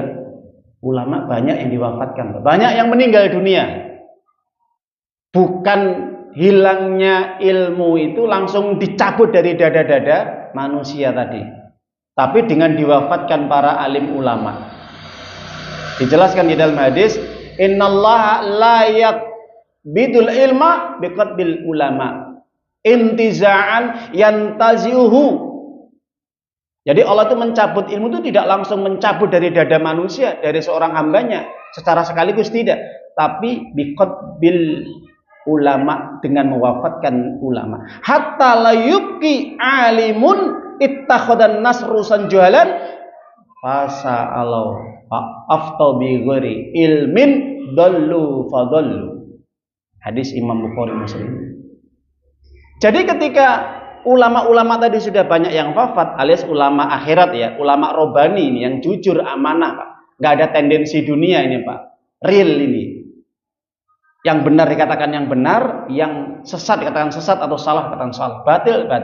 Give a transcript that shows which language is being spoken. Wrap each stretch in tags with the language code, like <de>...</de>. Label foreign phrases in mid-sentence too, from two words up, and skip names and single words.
<id>Ulama banyak yang diwafatkan, banyak yang meninggal dunia. Bukan hilangnya ilmu itu langsung dicabut dari dada-dada manusia tadi, tapi dengan diwafatkan para alim ulama. Dijelaskan di dalam hadis,</id> <ar>إن الله لا يقبض العلم بقبض العلماء انتزاعا ينتزعه.</ar> <id>Jadi Allah itu mencabut ilmu itu tidak langsung mencabut dari dada manusia, dari seorang hambanya secara sekaligus, tidak, tapi</id> <ar>بقبض العلماء,</ar> <id>dengan mewafatkan ulama.</id> <ar>حتى لا يبقي عالم اتخذ الناس رؤوسا جهالا فسألوا أفتوا بغير علم ضلوا فضلوا.</ar> <id>Hadis Imam Bukhari Muslim. Jadi ketika ulama-ulama tadi sudah banyak yang wafat, alias ulama akhirat ya, ulama robani ini yang jujur, amanah Pak, nggak ada tendensi dunia ini Pak, real ini. Yang benar dikatakan yang benar, yang sesat dikatakan sesat, atau salah dikatakan salah, batil.</id>